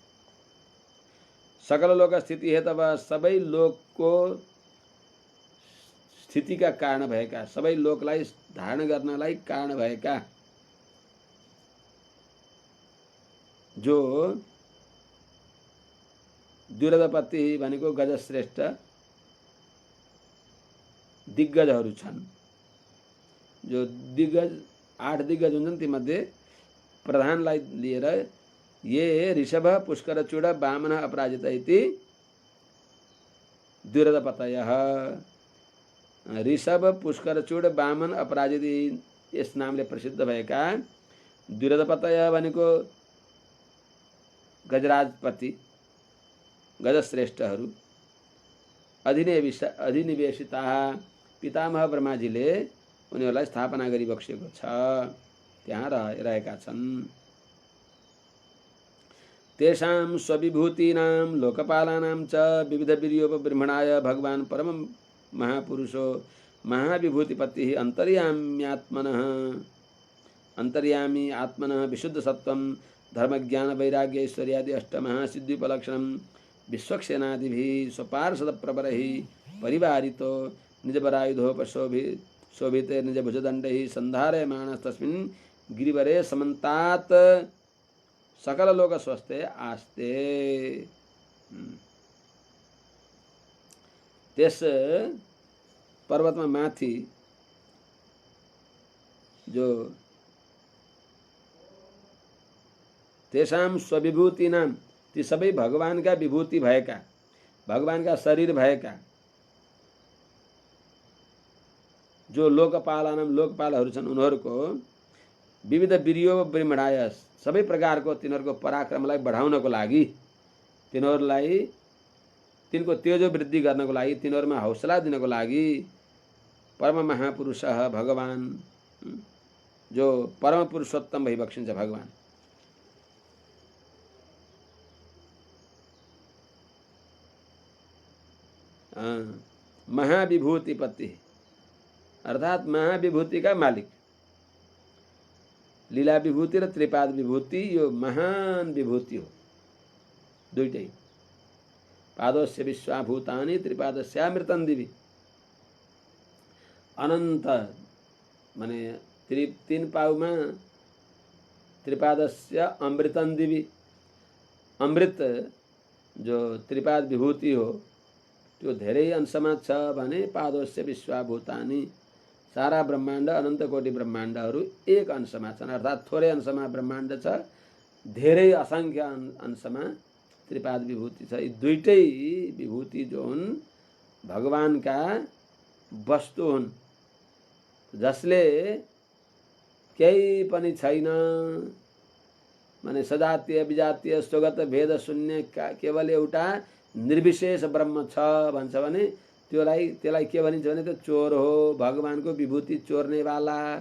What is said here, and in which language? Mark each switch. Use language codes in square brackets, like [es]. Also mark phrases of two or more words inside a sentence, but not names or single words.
[sa] सकल लोक स्थिति हेतव [ne] सबै लोकको स्थितिका कारण भएका सबै लोकलाई धारण गर्नलाई कारण भएका जो द्युरदपति भनेको गजश्रेष्ठ दिग्गजहरू छन्। जो दिग्गज 8 दिग्गज हुन्छन् तीमध्ये प्रधानलाई लिएर [sa] ये ऋषभ पुष्करचूड वामन अपराजित इति [ne] द्युरदपतयः ऋषभ पुष्करचूड वामन अपराजित यस नामले प्रसिद्ध भएका द्युरदपतय भनेको गजराजपति गजश्रेष्ठहरू अधिनिवेशिता पितामह ब्रह्माजीले उनीहरूलाई स्थापना गरी बक्सेको छ त्यहाँ रहेका छन्। [sa] तेषां स्वविभूतीनां लोकपालानां च विविध वीर्योपब्रह्मणाय भगवान् परम महापुरुषो महाविभूतिपतिः अंतर्यामी आत्मनः विशुद्ध सत्वं धर्मज्ञान वैराग्य ऐश्वर्यादि अष्टमः सिद्धिपलक्षणं विश्वक्सेनादिभिः स्वपार्षद प्रवरैः परिवारितो निजबरायुधोपशोभिते निजभुजदण्डैः सन्धारयमाणस्तस्मिन् गिरिवरे समन्तात् सकल लोक स्वस्थे आस्ते। [ne] त्यस पर्वतमा माथि जो [sa] तेषां स्वविभूतिनां [ne] ती सबै भगवानका विभूति भएका भगवानका शरीर भएका जो लोकपालानां लोकपालहरू छन् उनीहरूको [sa] विविध वीर्यो ब्रह्मणाय [ne] सबै प्रकारको तिनीहरूको पराक्रमलाई बढाउनको लागि तिनीहरूलाई तिनको तेजो वृद्धि गर्नको लागि तिनीहरूमा हौसला दिनको लागि परम महापुरुष भगवान जो परम पुरुषोत्तम भइबक्सिन्छ भगवान महाविभूतिपति अर्थात महाविभूति का मालिक लीला विभूति र त्रिपाद विभूति यो महान विभूति हो दुईटै [sa] पादस्य विश्वाभूतानि त्रिपादस्यामृतं दिवि [ne] अनंत माने तीन पाउमा [sa] त्रिपादस्य अमृतं दिवि [ne] अमृत जो त्रिपाद विभूति हो त्यो धेरै अंशमा छ भने [sa] पादस्य विश्वाभूतानि [ne] सारा ब्रह्माण्ड अनंत कोटि ब्रह्माण्डहरू एक अंशमा छन् अर्थात थोरै अंशमा ब्रह्माण्ड छ धेरै असंख्य अंशमा त्रिपाद विभूति छ। यी दुईटै विभूति जो हुन् भगवानका वस्तु हुन् जसले केही पनि छैन माने सजातीय विजातीय स्वगत भेद शून्य केवल एउटा निर्विशेष ब्रह्म छ भन्छ भने त्यसलाई के भनिन्छ भने त्यो चोर हो भगवानको विभूति चोर्ने वाला